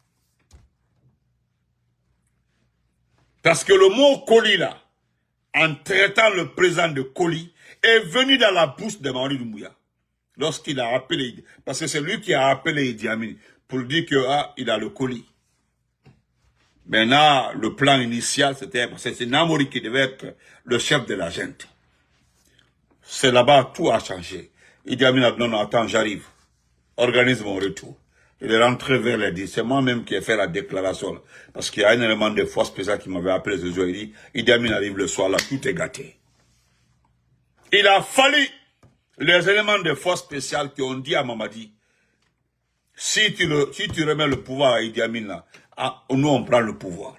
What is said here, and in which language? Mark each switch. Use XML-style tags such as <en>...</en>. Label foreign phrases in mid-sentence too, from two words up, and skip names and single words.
<fr>Parce que le mot colis là, en traitant le président de colis, est venu dans la bouche de Mamadi Doumbouya. Lorsqu'il a appelé, parce que c'est lui qui a appelé Idi Amin pour dire que il a le colis. Maintenant, le plan initial, c'était parce que c'est Namori qui devait être le chef de la gente. C'est là-bas, tout a changé. Idi Amin a dit non, attends, j'arrive. Organise mon retour. Il est rentré vers les 10. C'est moi-même qui ai fait la déclaration. Là. Parce qu'il y a un élément de force spéciale qui m'avait appelé ce jour. Il dit, Idi Amin arrive le soir, là, tout est gâté. Il a fallu les éléments de force spéciale qui ont dit à Mamadi, si tu remets le pouvoir à Idi Amin, là, nous on prend le pouvoir.</fr>